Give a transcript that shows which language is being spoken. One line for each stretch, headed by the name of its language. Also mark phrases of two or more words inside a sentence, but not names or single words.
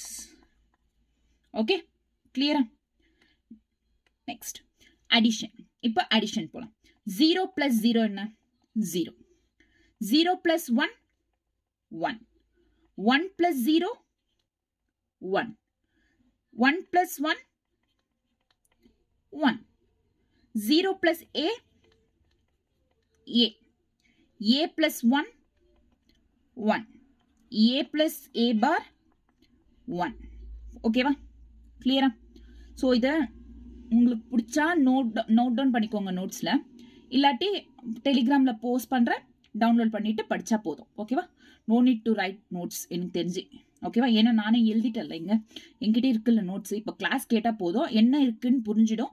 Tamil: ஓகே, கிளியரா?
English: next addition.
Tamil: இப்போ அடிஷன் போலாம். 0 பிளஸ் 0 என்ன? 0. 0 பிளஸ் 1 1. 1 பிளஸ் 0 1. 1 பிளஸ் 1 1.
English: 0 plus A, A. A plus 1, 1. A plus A bar, 1.
Tamil: ஓகேவா? கிளியரா? ஸோ இதை உங்களுக்கு பிடிச்சா
English: note down
Tamil: பண்ணிக்கோங்க நோட்ஸில். இல்லாட்டி டெலிகிராமில் போஸ்ட் பண்ணுறேன், டவுன்லோட் பண்ணிவிட்டு படித்தா போதும். ஓகேவா?
English: no need to write notes
Tamil: எனக்கு தெரிஞ்சு. ஓகேவா? ஏன்னா நானே எழுதிட்டேன்ல, என்கிட்ட இருக்குல்ல நோட்ஸ். இப்போ கிளாஸ் கேட்டால் போதும், என்ன இருக்குன்னு புரிஞ்சிடும்.